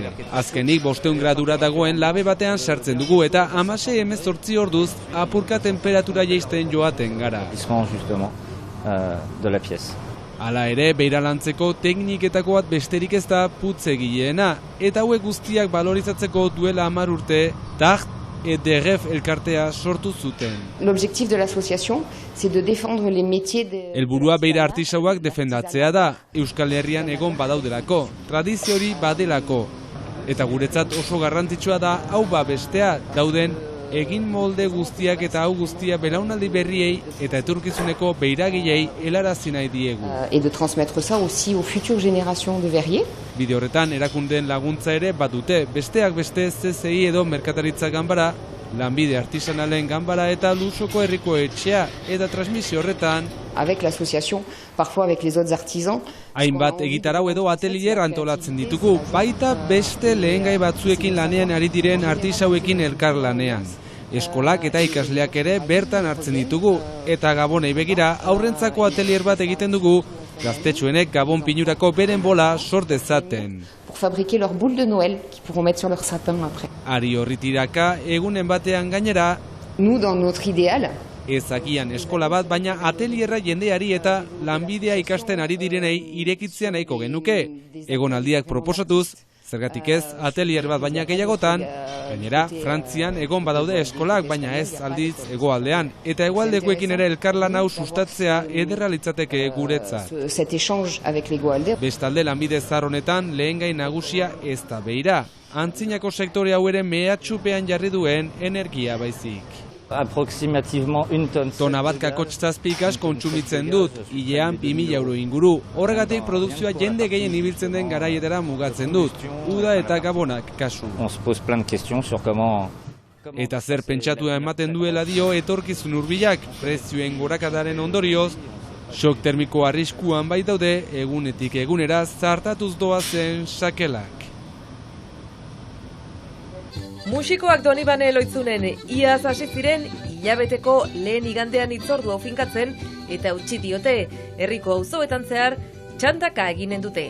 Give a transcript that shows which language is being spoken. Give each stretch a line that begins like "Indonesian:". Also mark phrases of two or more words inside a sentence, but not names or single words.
Basque: Azkenik 500 gradura dagoen labe batean sartzen dugu eta 16-18 orduz apurka temperatura jaisten joaten gara. Hala ere, beira lantzeko tekniketako bat besterik ez da putzegileena, eta hauek guztiak balorizatzeko duela 10 urte, Tart et de Ref elkartea sortu zuten.
French: L'objectif de l'association, c'est de défendre les métiers de...
Basque: Helburua beira artisauak defendatzea da, Euskal Herrian egon badaudelako, tradizio hori badelako. Eta guretzat oso garrantzitsua da hau bestea dauden egin molde guztiak eta hau guztia belaunaldi berriei eta etorkizuneko beiragilei helarazi nahi diegu.
French: Et de transmettre ça aussi aux futures générations de verriers.
Basque: Bide horretan erakundeen laguntza ere badute, besteak beste CCI edo Merkataritza Ganbara, Lanbide Artisanalen Ganbara eta Lusoko Herriko Etxea, eta transmisio horretan
French: avec l'association, parfois avec les autres artisans.
Basque: Hainbat egitarau edo atelier antolatzen ditugu, baita beste lehengai batzuekin lanean ari diren artisauekin elkarlanean. Eskolak eta ikasleak ere bertan hartzen ditugu, eta Gabonei begira aurrentzako atelier bat egiten dugu, gaztetxoenek Gabon pinurako beren bola sort dezaten.
French: Pour fabriquer leur boule de Noël, qu'ils pourront mettre sur leur sapin après.
Basque: Ari horri tiraka, egunen batean gainera,
French: Nous, dans notre idéal,
Basque: ezagian eskola bat, baina atelierra jendeari eta lanbidea ikasten ari direnei irekitzea nahiko genuke. Egonaldiak proposatuz, zergatik ez atelier bat baina gehiagotan, gainera, Frantzian egon badaude eskolak, baina ez aldiz hegoaldean, eta hegoaldekoekin ere elkarlan hau sustatzea ederra litzateke guretzat.
French: cet échange avec les Goalders.
Basque: Bestalde lanbide zahar honetan lehengai nagusia ez da beira. antzinako sektore hau ere mehatxupean jarri duen energia baizik.
French: Aproximativement une tonne.
Basque: Tona bat kakotx zazpikas kontsumitzen dut, hilean 2.000 euro inguru. Horregatik produkzioa jende gehien ibiltzen den garaietara mugatzen dut, uda eta gabonak kasu.
French: On se pose plein de questions sur comment.
Basque: Eta zer pentsatua ematen duela dio etorkizun hurbilak, prezioen gorakadaren ondorioz, shock termiko arriskuan baitaude egunetik egunera zartatuz doazen sakelak. Musikoak Donibane Loitzunen iaz hasi ziren hilabeteko lehen igandean hitzordua ofinkatzen eta utzi diote herriko auzoetan zehar txandaka eginen dute.